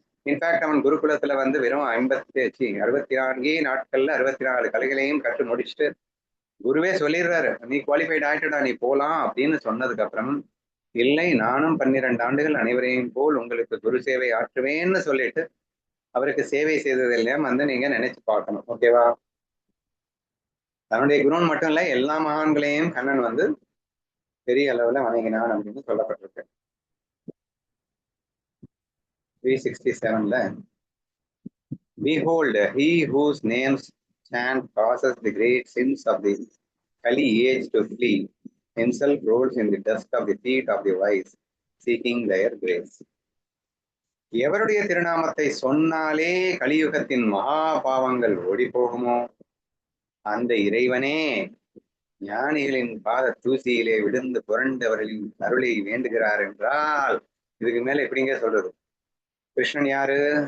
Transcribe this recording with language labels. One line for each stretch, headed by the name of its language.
Tamil: In fact அவன் குருகுலத்துல வெறும் 64 நாட்கள்ல 64 கலைகளையும் கற்று முடிச்சுட்டு குருவே சொல்லிடுறாரு, நீ குவாலிஃபைட் ஆயிட்டுடா, நீ போலாம் அப்படின்னு சொன்னதுக்கு அப்புறம், இல்லை நானும் 12 ஆண்டுகள் அனைவரையும் போல் உங்களுக்கு குரு சேவை ஆற்றுவேன்னு சொல்லிட்டு அவருக்கு சேவை செய்ததெல்லாம் நீங்க நினைச்சு பார்க்கணும். ஓகேவா? தன்னுடைய குருன் மட்டும் இல்ல, எல்லா மகான்களையும் கண்ணன் பெரிய அளவுல வணங்கினான் அப்படின்னு சொல்லப்பட்டிருக்கு.
English: 367ல behold, he whose names chant causes the great sins of the Kali age to flee, himself rolls in the dust of the feet of the wise, seeking their grace.
Tamil: எவருடைய திருநாமத்தை சொன்னாலே கலியுகத்தின் மகா பாவங்கள் ஓடி போகுமோ அந்த இறைவனே ஞானிகளின் பாத தூசியிலே விழுந்து புரண்டவர்களின் அருளை வேண்டுகிறார் என்றால், இதுக்கு மேல எப்படிங்க சொல்றது? கிருஷ்ணன் யாரு?